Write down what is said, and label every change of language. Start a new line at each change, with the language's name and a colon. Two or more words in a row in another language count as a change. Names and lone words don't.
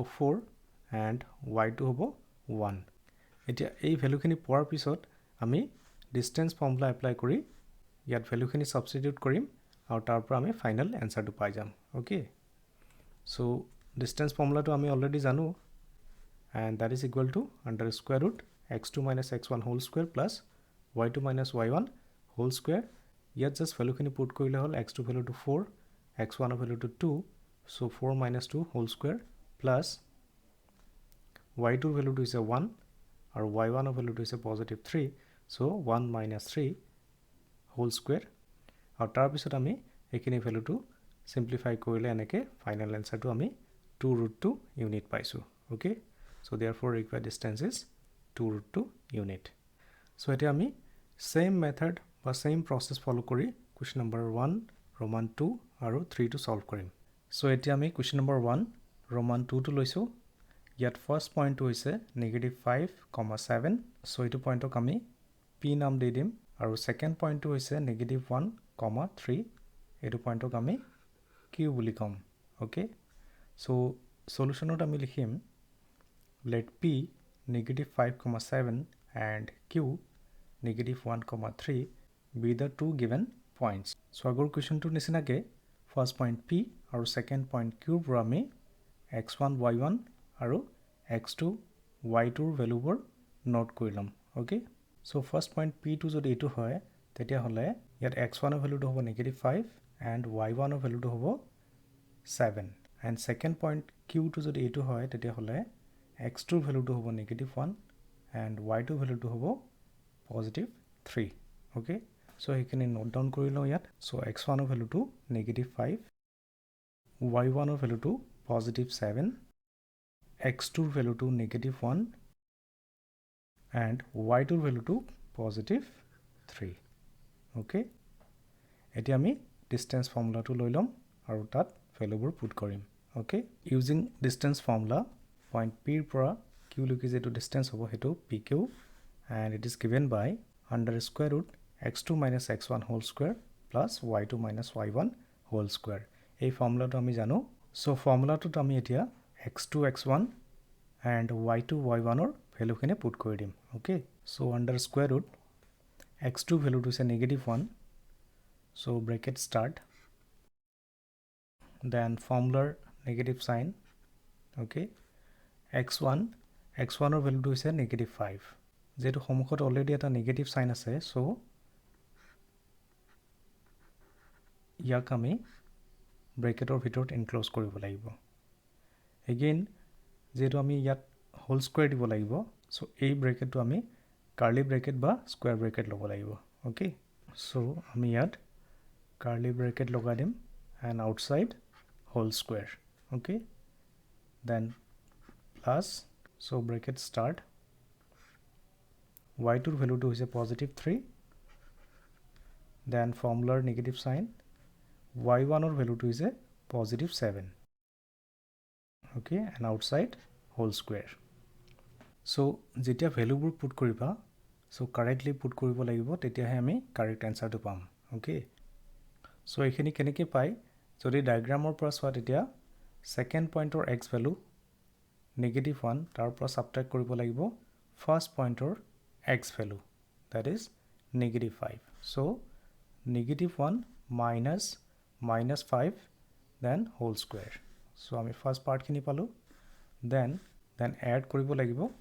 Assamese: 4 and y2 হ'ব 1 এতিয়া এই ভ্যালুখিনি পোৱাৰ পিছত আমি
English: distance formula apply
Assamese: কৰি ইয়াত ভ্যালুখিনি সাবস্টিটিউট কৰিম আৰু তাৰ পৰা আমি ফাইনাল আনসাৰটো পাই যাম
English: okay so distance
Assamese: ফৰ্মুলাটো আমি অলৰেডি জানো
English: and that is equal to under square root x2 minus x1 whole square
Assamese: plus y2 minus y1 whole square ইয়াত জাস্ট ভ্যালুখিনি পুট কৰিলে হ'ল x2 ভ্যালুটো 4 x1 ভ্যালুটো 2
English: so 4 minus 2 whole square plus
Assamese: y2 ভ্যালুটো is 1 আৰু y1 ভ্যালুটো
English: is positive 3 so 1 minus 3 whole square
Assamese: আৰু তাৰ পিছত আমি এখিনি ভ্যালুটো সিম্পলিফাই কৰিলে এনেকে ফাইনাল আনসাৰটো আমি 2 root 2 ইউনিট পাইছো ওকে
English: so therefore required distance is 2 root 2 unit so
Assamese: এতিয়া আমি
English: same method
Assamese: বা
English: same process follow
Assamese: কৰি
English: question number 1 roman 2
Assamese: আৰু 3 টো solve কৰিম so এতিয়া আমি
English: question number 1 roman 2
Assamese: টো লৈছো ইয়াত ফাৰ্স্ট পইণ্টটো হৈছে -5,7 সো এইটো পইণ্টক আমি p নাম দি দিম আৰু সেকেন্ড পইণ্টটো হৈছে -1,3 এইটো পইণ্টক আমি q বুলি কম
English: okay so
Assamese: সলিউশনত আমি লিখিম
English: let p -5,7 and q -1,3 be the two given points so
Assamese: আগৰ কোৱেশ্চনটোৰ নিচিনাকে
English: first point p
Assamese: আৰু
English: second point q
Assamese: ৰ আমি x1 y1 আৰু x2 y2 ৰ ভ্যালুবোৰ নোট কৰি লম
English: okay so first point p
Assamese: টো যদি এটো হয় তেতিয়া হলে ইয়াত x1 ৰ ভ্যালুটো হ'ব -5 and y1 ৰ ভ্যালুটো হ'ব 7
English: and second point q
Assamese: টো যদি এটো হয় তেতিয়া হলে x2 ৰ ভ্যালুটো হ'ব -1 and y2 ভ্যালুটো হ'ব +3
English: okay so
Assamese: এইখিনি
English: note down
Assamese: কৰি লওঁ ইয়াত সো x1 ৰ ভ্যালুটো -5 y1 ৰ ভ্যালুটো +7 x2 ৰ ভ্যালুটো -1 and y2 ৰ ভ্যালুটো +3 ওকে এতিয়া আমি ডিসটেন্স ফৰ্মুলাটো লৈ লম আৰু তাত ভ্যালুবোৰ পুট কৰিম
English: okay using distance formula point p
Assamese: ৰ পৰা q লৈকে যেটো ডিসটেন্স হ'ব হেতু
English: pq and it is given by under square root x2 minus x1 whole square
Assamese: plus y2 minus y1 whole square এই ফৰ্মুলাটো আমি জানো সো ফৰ্মুলাটোত আমি এতিয়া x2 x1 and y2 y1 ৰ ভ্যালুখিনি পুট কৰি দিম
English: okay so under square root x2
Assamese: ভ্যালুটো হৈছে -1
English: so bracket start then formula negative sign okay
Assamese: x1 ৰ ভ্যালুটো হৈছে -5 যেটো সমুখত অলৰেডি এটা
English: negative sign
Assamese: আছে সো ইয়াক আমি ব্ৰেকেটৰ ভিতৰত এনক্লোজ কৰিব লাগিব এগেইন যেটো আমি ইয়াত
English: whole square
Assamese: দিব লাগিব সো এই ব্ৰেকেটটো আমি
English: curly bracket
Assamese: বা
English: square bracket
Assamese: ল'ব লাগিব
English: okay so
Assamese: আমি ইয়াত
English: curly bracket
Assamese: লগাই দিম
English: and outside whole square okay then plus so bracket start y2
Assamese: ৰ ভ্যালুটো হৈছে
English: +3 then formula negative sign y1
Assamese: ৰ ভ্যালুটো হৈছে
English: +7 okay and outside whole square
Assamese: so যেতিয়া ভ্যালুবোৰ পুট কৰিবা
English: so correctly
Assamese: পুট কৰিব লাগিব তেতিয়াহে আমি কাৰেক্ট আনসাৰটো পাম
English: okay so
Assamese: এইখিনি কেনেকৈ পাই যদি ডায়াগ্ৰামৰ পৰা চোৱা তেতিয়া সেকেন্ড পইণ্টৰ x ভ্যালু -1 তাৰ পৰা সাবট্ৰাক্ট কৰিব লাগিব ফাৰ্স্ট পইণ্টৰ x ভ্যালু
English: that is -5 so -1 minus -5 then whole square so
Assamese: আমি
English: first part
Assamese: খিনি পালো
English: then add
Assamese: কৰিব লাগিব